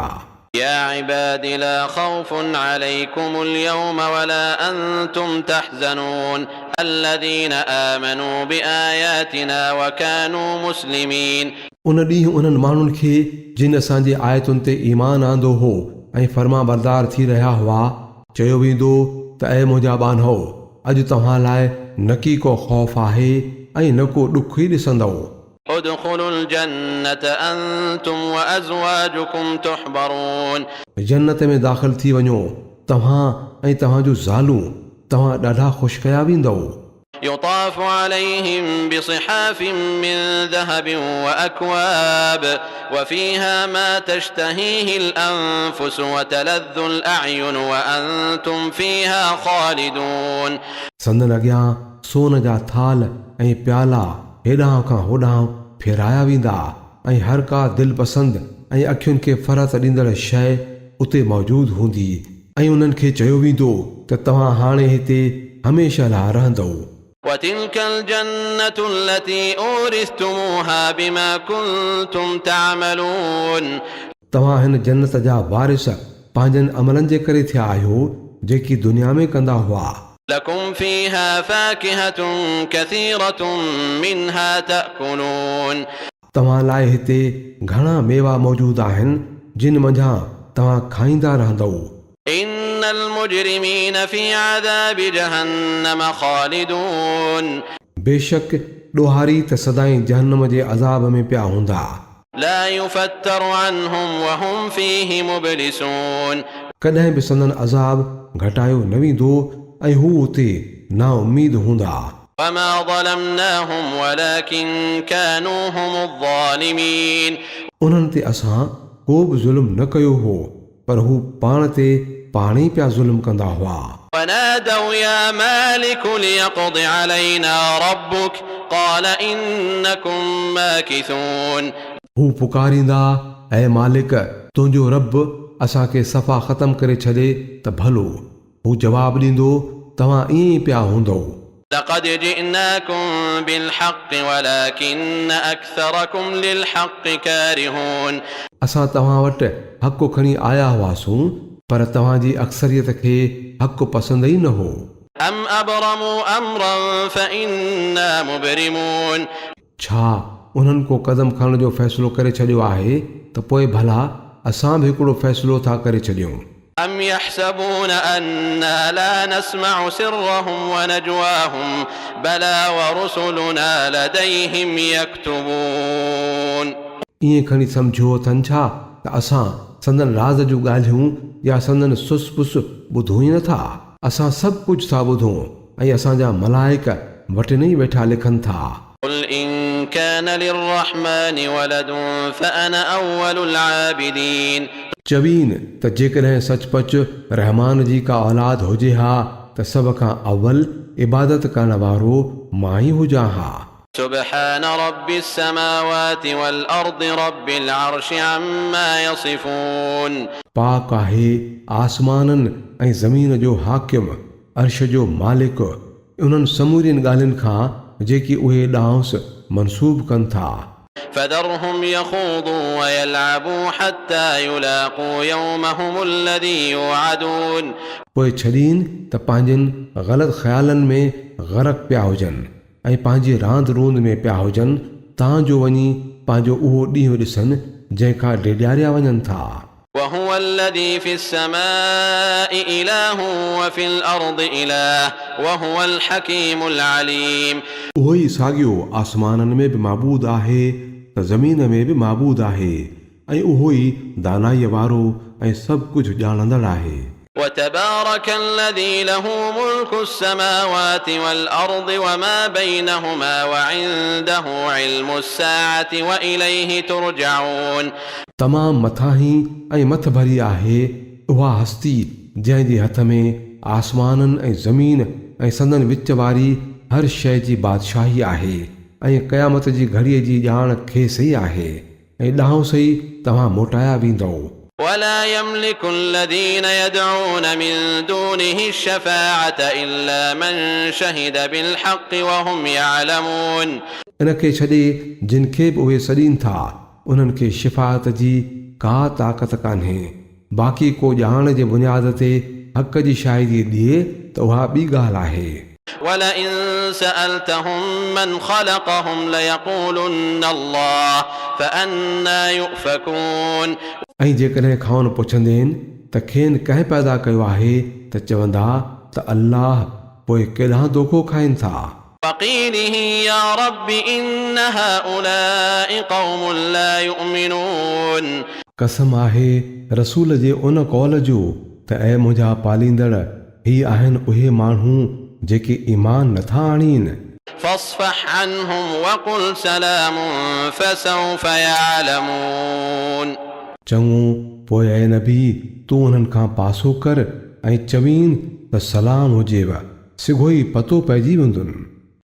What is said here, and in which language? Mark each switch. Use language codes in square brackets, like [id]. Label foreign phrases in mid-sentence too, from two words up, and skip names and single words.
[ar] يا عباد لا خوف عليكم اليوم ولا أنتم تحزنون الذين آمنوا بآياتنا وكانوا مسلمين. [sd] उन ॾींहुं उन्हनि माण्हुनि खे जिन असांजे आयतुनि ते ईमान आंदो हो ऐं फर्मा बरदार थी रहिया हुआ चयो वेंदो त ऐं मुंहिंजा ॿानहो अॼु तव्हां लाइ न की को ख़ौफ़ आहे ऐं न को ॾुख ई ॾिसंदव. [ar] ادخلوا الجنة أنتم وأزواجكم تحبرون. [sd] जन्नत में दाख़िल थी वञो तव्हां ऐं तव्हांजूं ज़ालूं, तव्हां ॾाढा ख़ुशि कया वेंदव. [ar] يطاف عليهم بصحاف من ذهب وأكواب وفيها ما تشتهيه الأنفس وتلذ الأعين وأنتم فيها خالدون. [sd] संदन अॻियां सोन जा थाल ऐं प्याला हेॾां खां होॾां फेराया वेंदा ऐं हर का दिलि पसंदि ऐं अखियुनि खे फ़रत ॾींदड़ शइ उते मौजूदु हूंदी ऐं उन्हनि खे चयो वेंदो त तव्हां हाणे हिते हमेशह लाइ रहंदव. [ar] وتلك الجنة التي أورثتموها بما كنتم تعملون. [sd] तव्हां हिन जन्नत जा वारिस पंहिंजनि अमलनि जे करे थिया आहियो जेकी दुनिया में कंदा हुआ. [ar] لكم فيها فاكهة كثيرة منها تأكلون. [sd] तव्हां लाइ हिते घणा मेवा मौजूदु आहिनि जिन मंझां तव्हां खाईंदा रहंदव. [ar] إن المجرمين في عذاب جهنم خالدون. [sd] बेशक ॾोहारी त सदाईं जहन्नम जे अज़ाब में पिया हूंदा. [ar] لا يفتر عنهم وهم فيه مبلسون. [sd] कॾहिं बि संदन अज़ाब घटायो न वेंदो ऐं हू उते ना उम्मीद हूंदा. [ar] وما ظلمناهم ولكن كانوا هم الظالمين. [sd] उन्हनि ते असां को बि ज़ुल्म न कयो हो पर हू पाण ते पाण ई पिया ज़ुल्म कंदा हुआ. [ar] ونادوا يا مالك ليقض علينا ربك قال إنكم ماكثون. [sd] हू पुकारींदा ऐं मालिक तुंहिंजो रब असांखे सफ़ा ख़तम करे छॾे त भलो. हू जवाबु ॾींदो तव्हां ईअं ई पिया हूंदव. [ar] لقد جئناكم بالحق ولكن أكثركم للحق كارهون. [sd] असां तव्हां वटि हक़ खणी आया हुआसीं पर तव्हांजी अक्सरियत खे हक़ पसंदि ई न हो. [ar] أم أبرموا أمرا فإنا مبرمون. [sd] छा उन्हनि को क़दम खणण जो फ़ैसिलो करे छॾियो आहे त पोइ भला असां बि हिकिड़ो फ़ैसिलो था करे छॾियूं. [ar] أم يحسبون أنا لا نسمع سرهم ونجواهم بلى ورسلنا لديهم يكتبون. [sd] ईअं खणी सम्झो अथनि छा त असां संदन राज़ जूं ॻाल्हियूं या संदन सुस पुस ॿुधूं ई नथा. असां सभु कुझु था ॿुधूं ऐं असांजा मलाइक वटि न ई वेठा लिखनि था. [ar] قل إن كان للرحمن ولد فأنا أول العابدين [sd] चवीन त जेकॾहिं सचपच रहमान जी का औलाद हुजे हा त सभ खां अव्वल इबादत करण वारो मां ई हुजां हा। [ar] سبحان رب السماوات والأرض رب العرش عما يصفون [sd] पाक आहे आसमाननि ऐं ज़मीन जो हाकिम, अर्श जो मालिक, उन्हनि समूरियुनि ॻाल्हियुनि खां जेकी उहे ॾांहुंसि मनसूब कनि था। [ar] فذرهم يخوضوا ويلعبوا حتى يلاقوا يومهم الذي يوعدون [sd] पोइ छॾीनि त पंहिंजनि ग़लति ख़्यालनि में ग़रक़ पिया हुजनि ऐं पंहिंजी रांदि रूंद में पिया हुजनि तां जो वञी पंहिंजो उहो ॾींहुं ॾिसनि जंहिंखां डेॾियारिया वञनि था। [ar] وهو الذي في السماء إله وفي الأرض إله وهو الحكيم العليم [sd] उहो ई साॻियो आसमाननि में बि माबूद आहे त ज़मीन में बि माबूद आहे ऐं उहो ई दानाईअ वारो ऐं सभु कुझु ॼाणंदड़ आहे। [ar] وتبارك الذي له ملك السماوات والأرض وما بينهما وعنده علم الساعة وإليه ترجعون [sd] तमामु मथां ऐं मथ भरी आहे उहा हस्ती जंहिंजे हथ में आसमाननि ऐं ज़मीन ऐं संदन विच वारी हर शइ जी बादशाही आहे ऐं क़यामत जी घड़ीअ जी ॼाण खेसि ई आहे ऐं ॾांहुं सही तव्हां मोटाया वेंदव। [ar] ولا يملك الذين يدعون من دونه الشفاعة إلا من شهد بالحق وهم يعلمون [sd] इन खे छॾे जिन खे बि उहे सॾीनि था उन्हनि खे शिफ़ाअत जी का ताक़त कान्हे, बाक़ी को ॼाण जे बुनियाद ते हक़ जी शाहिदी ॾिए त उहा ॿी ॻाल्हि आहे। [ar] ولئن سألتهم من خلقهم ليقولن الله فأنا يؤفكون [sd] ऐं जेकॾहिं खाउन पुछंदे आहिनि त खेनि कंहिं पैदा कयो आहे त चवंदा त अल्लाह, पोइ केॾांहुं दोखो खाइनि था। [ar] وقيله يا رب إن هؤلاء قوم لا يؤمنون [sd] कसम आहे रसूल जे उन कौल जो त ऐं मुंहिंजा पालींदड़ ही आहिनि उहे माण्हू जेके ईमान नथा आणीनि। [ar] فاصفح عنهم وقل سلام فسوف يعلمون [sd] चङो पोइ ऐं नबी तूं उन्हनि खां पासो कर ऐं चवीन त सलाम हुजेव, सिघो ई पतो पइजी वेंदुनि।